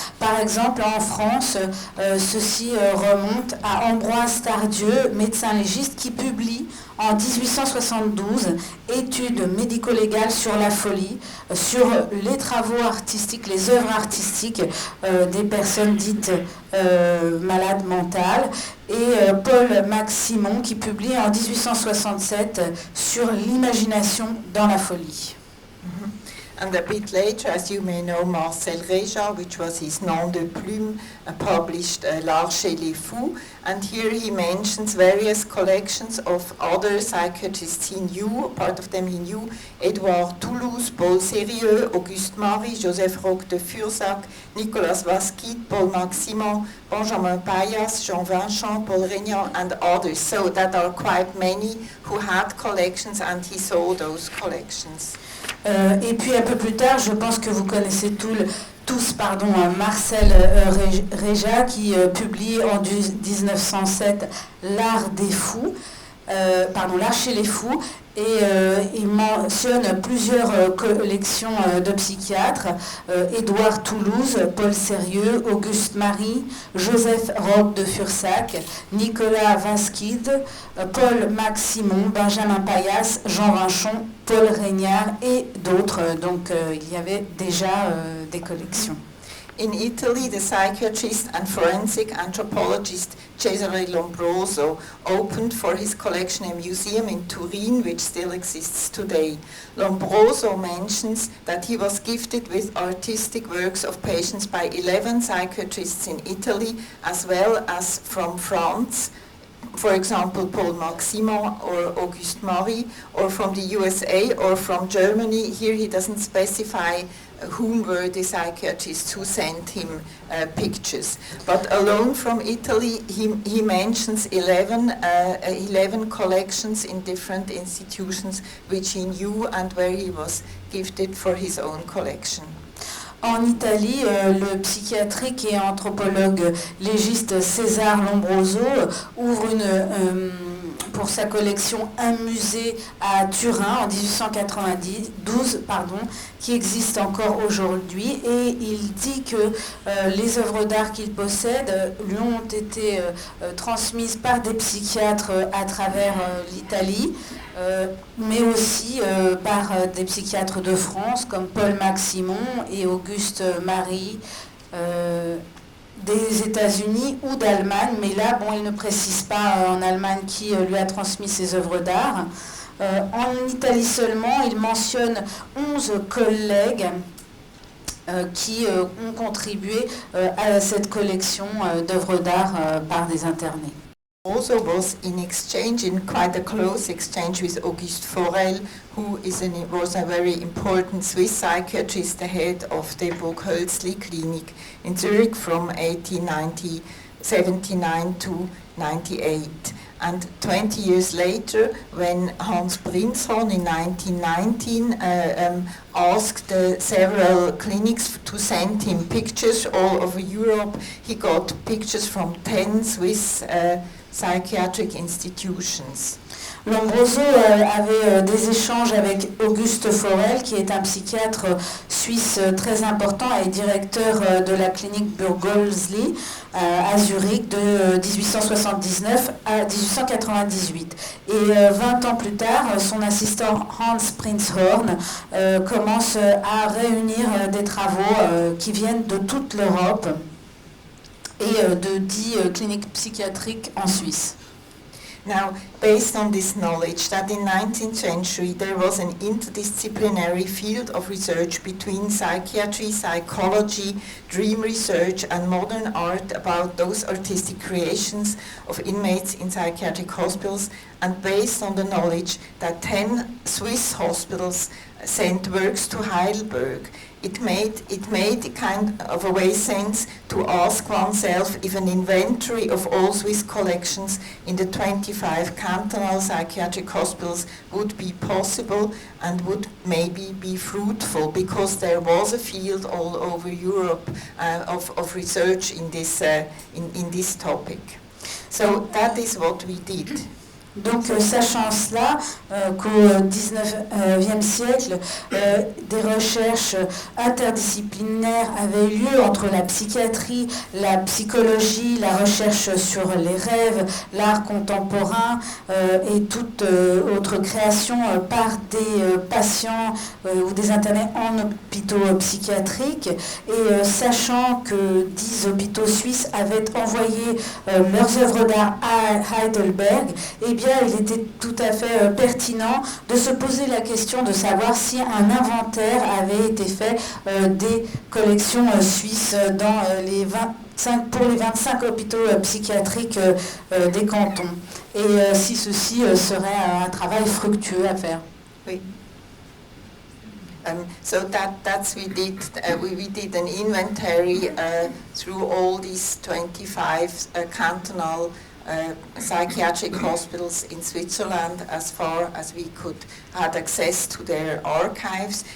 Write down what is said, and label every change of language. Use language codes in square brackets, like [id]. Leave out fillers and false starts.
[fr] Par exemple, en France, ceci remonte à Ambroise Tardieu, médecin légiste, qui publie en 1872 études médico-légales sur la folie, sur les travaux artistiques, les œuvres artistiques des personnes dites malades mentales, et Paul-Max Simon qui publie en 1867 sur l'imagination dans la folie. [en] And a bit later, as you may know, Marcel Réja, which was his nom de plume, published L'Art chez les Fous, and here he mentions various collections of other psychiatrists he knew. Part of them he knew: Édouard Toulouse, Paul Sérieux, Auguste Marie, Joseph Roch de Fursac, Nicolas Vasquide, Paul-Max Simon, Benjamin Payas, Jean Vincent, Paul Régnard, and others. So that are quite many who had collections, and he saw those collections. [fr] Et puis un peu plus tard, je pense que vous connaissez tous Marcel Réja qui publie en 1907 L'Art des Fous, L'Art chez les Fous, et il mentionne plusieurs collections de psychiatres, Édouard Toulouse, Paul Sérieux, Auguste Marie, Joseph Roch de Fursac, Nicolas Vasquide, Paul-Max Simon, Benjamin Payas, Jean Vincent, Paul Régnard et d'autres. Donc il y avait déjà des collections. [en] In Italy, the psychiatrist and forensic anthropologist Cesare Lombroso opened for his collection a museum in Turin, which still exists today. Lombroso mentions that he was gifted with artistic works of patients by 11 psychiatrists in Italy, as well as from France, for example, Paul-Max Simon or Auguste Marie, or from the USA or from Germany. Here he doesn't specify whom were the psychiatrists who sent him pictures. But alone from Italy, he mentions 11 collections in different institutions which he knew and where he was gifted for his own collection. [fr] En Italie, le psychiatrique et anthropologue légiste César Lombroso ouvre pour sa collection un musée à Turin en 1892, qui existe encore aujourd'hui, et il dit que les œuvres d'art qu'il possède lui ont été transmises par des psychiatres à travers l'Italie, mais aussi par des psychiatres de France comme Paul-Max Simon et Auguste Marie, des États-Unis ou d'Allemagne, mais là, il ne précise pas en Allemagne qui lui a transmis ses œuvres d'art. En Italie seulement, il mentionne 11 collègues qui ont contribué à cette collection d'œuvres d'art par des internés. [en] Also was in quite a close exchange with Auguste Forel, who was a very important Swiss psychiatrist, the head of the Burghölzli Klinik in Zurich from 1879 to 98. And 20 years later, when Hans Prinzhorn in 1919 asked several clinics to send him pictures all over Europe, he got pictures from 10 Swiss psychiatric institutions. [fr] Lombroso avait des échanges avec Auguste Forel, qui est un psychiatre suisse très important et directeur de la clinique Burghölzli à Zurich de 1879 à 1898. Et 20 ans plus tard, son assistant Hans Prinzhorn commence à réunir des travaux qui viennent de toute l'Europe et de 10 cliniques psychiatriques en Suisse. [en] Now, based on this knowledge that in 19th century there was an interdisciplinary field of research between psychiatry, psychology, dream research and modern art about those artistic creations of inmates in psychiatric hospitals, and based on the knowledge that 10 Swiss hospitals sent works to Heidelberg, it made kind of a way sense to ask oneself if an inventory of all Swiss collections in the 25 cantonal psychiatric hospitals would be possible and would maybe be fruitful, because there was a field all over Europe of research in this topic. So that is what we did. [fr] Donc, sachant cela, qu'au XIXe siècle, des recherches interdisciplinaires avaient lieu entre la psychiatrie, la psychologie, la recherche sur les rêves, l'art contemporain et toute autre création par des patients ou des internés en hôpitaux psychiatriques. Et sachant que 10 hôpitaux suisses avaient envoyé leurs œuvres d'art à Heidelberg, eh bien, il était tout à fait pertinent de se poser la question de savoir si un inventaire avait été fait des collections suisses dans pour les 25 hôpitaux psychiatriques des cantons. Et si ceci serait un travail fructueux à faire. Oui. [en] So that's we did. We did an inventory through all these 25 cantonal psychiatric hospitals in Switzerland, as far as we could had access to their archives.